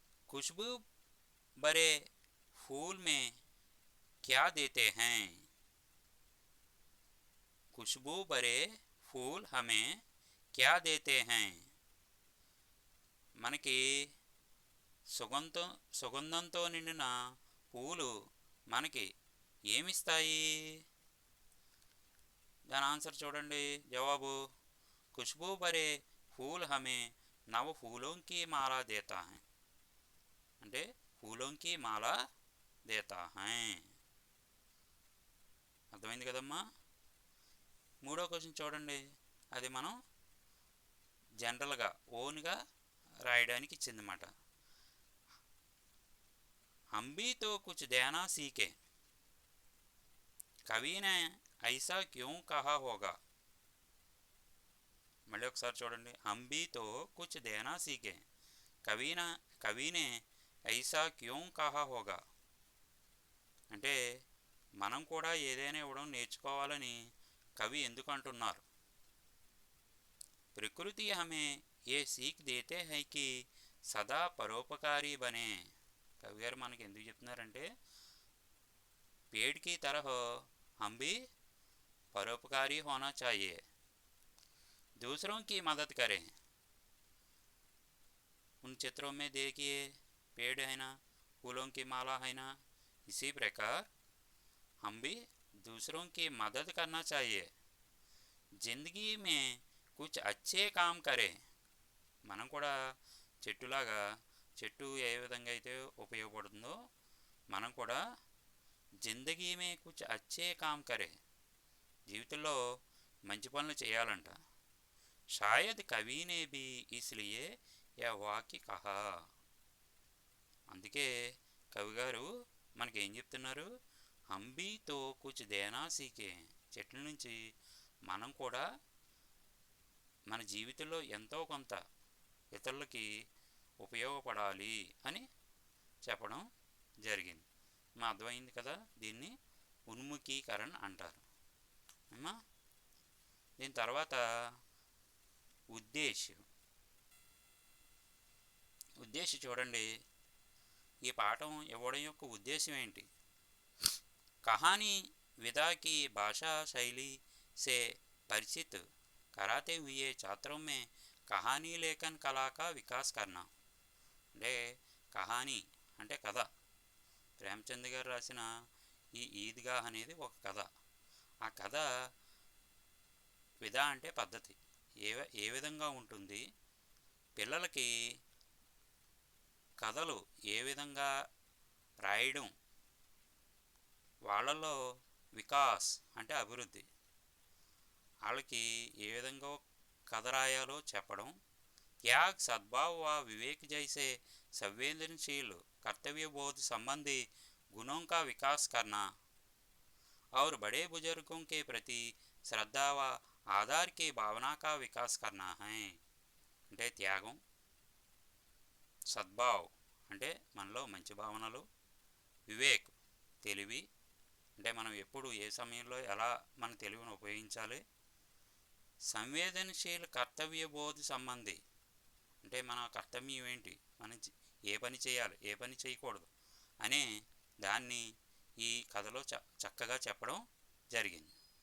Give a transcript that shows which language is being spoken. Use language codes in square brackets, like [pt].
[hi] खुशबू भरे फूल में क्या देते हैं? खुशबू भरे फूल हमें क्या देते हैं? [te] మనకి సుగంధంతో నిండిన పూలు మనకి ఏమిస్తాయి? దాని ఆన్సర్ చూడండి. జవాబు [hi] खुशबू भरे फूल हमें नव फूलों की माला देता है [te] అంటే [hi] ఫూలోంకి మాల దేతా హై. [te] అర్థమైంది కదమ్మా? మూడో క్వశ్చన్ చూడండి, అది మనం జనరల్గా ఓన్గా రాయడానికి ఇచ్చిందన్నమాట. [hi] हम भी तो कुछ देना सीखे, कवि ने ऐसा क्यों कहा होगा. [te] మళ్ళీ ఒకసారి చూడండి, [hi] हम भी तो कुछ देना सीखे, कवि ने ऐसा क्यों कहा होगा. [te] అంటే మనం కూడా ఏదైనా ఇవ్వడం నేర్చుకోవాలని కవి ఎందుకు అంటున్నారు. [hi] प्रकृति हमें ये सीख देते हैं कि सदा परोपकारी बने. कवि गाరు [te] మనకి ఎందుకు చెప్తున్నారంటే [hi] पेड़ की तरह हम भी परोपकारी होना चाहिए, दूसरों की मदद करें. उन चित्रों में देखिए पेड़ है ना, फूलों की माला है ना, इसी प्रकार हम भी दूसरों की मदद करना चाहिए, जिंदगी में कुछ अच्छे काम करें. [te] మనం కూడా చెట్టులాగా, చెట్టు ఏ విధంగా అయితే ఉపయోగపడుతుందో మనం కూడా [hi] జిందగీ మే కుచ్ అచ్చే కామ్ కరే, [te] జీవితంలో మంచి పనులు చేయాలంట. [hi] షాయద్ కవి నే భీ ఇస్లియే యా వాక్య కహా. [te] అందుకే కవి గారు మనకేం చెప్తున్నారు, [hi] హమ్ భీ తో కుచ్ దేనా సీకే, [te] చెట్ల నుంచి మనం కూడా మన జీవితంలో ఎంతో కొంత ఇతరులకి ఉపయోగపడాలి అని చెప్పడం జరిగింది. మా అర్థమైంది కదా, దీన్ని ఉన్ముఖీకరణ అంటారు అమ్మా. దీని తర్వాత ఉద్దేశ్యం చూడండి, ఈ పాఠం ఇవ్వడం యొక్క ఉద్దేశం ఏంటి. [hi] కహానీ विधा की भाषा शैली से परिचित कराते हुए छात्रों में कहानी लेखन कला का विकास करना. [te] అంటే కహానీ అంటే కథ, ప్రేమచంద్ గారు రాసిన ఈ ఈద్గా అనేది ఒక కథ. ఆ కథ విధ అంటే పద్ధతి, ఏ విధంగా ఉంటుంది, పిల్లలకి కథలు ఏ విధంగా రాయడం, వాళ్ళలో వికాస్ అంటే అభివృద్ధి, వాళ్ళకి ఏ విధంగా కథ రాయాలో చెప్పడం. [hi] त्याग सद्भाव व विवेक जैसे संवेदनशील कर्तव्य बोध संबंधी गुणों का विकास करना और बड़े बुजुर्गों के प्रति श्रद्धा व आदर की भावना का विकास करना है. [te] అంటే త్యాగం, సద్భావ్ అంటే మనలో మంచి భావనలు, వివేక్ తెలివి అంటే మనం ఎప్పుడు ఏ సమయంలో ఎలా మన తెలివిని ఉపయోగించాలి, సంవేదనశీల కర్తవ్య బోధ సంబంధి అంటే మన కర్తవ్యం ఏంటి, మనం ఏ పని చేయాలి ఏ పని చేయకూడదు అనే దాన్ని ఈ కథలో చక్కగా చెప్పడం జరిగింది.